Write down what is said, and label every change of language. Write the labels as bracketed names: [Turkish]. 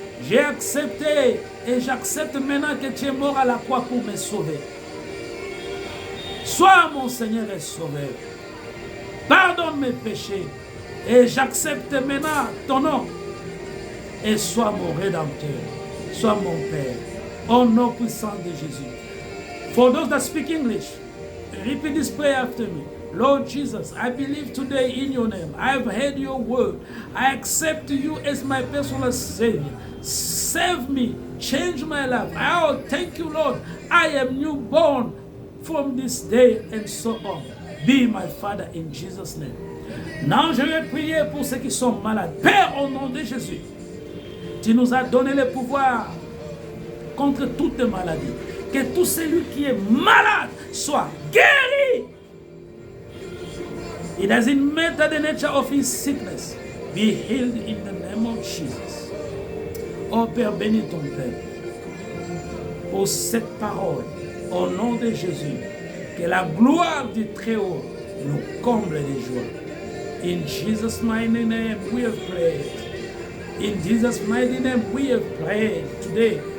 [French] J'ai accepté et j'accepte maintenant que tu es mort à la croix pour me sauver. Sois mon Seigneur et Sauveur. Pardonne mes péchés et j'accepte maintenant ton nom. Et sois mon Rédempteur, sois mon Père. Au nom puissant de Jésus. [English] For those that speak English, repeat this prayer after me. Lord Jesus, I believe today in your name. I have heard your word. I accept you as my personal Savior. Save me, change my life. Oh, thank you, Lord. I am newborn from this day and so on. Be my Father in Jesus' name. [French] Now, je vais prier pour ceux qui sont malades. Père, au nom de Jésus, tu nous as donné le pouvoir contre toute maladie. Que tout celui qui est malade soit guéri. [English] It doesn't matter the nature of his sickness. Be healed in the name of Jesus. [French] Oh Père, bénis ton peuple pour cette parole. Au nom de Jésus, que la gloire du Très-Haut nous comble de joie. [English] In Jesus' mighty name we have prayed. In Jesus' mighty name we have prayed today.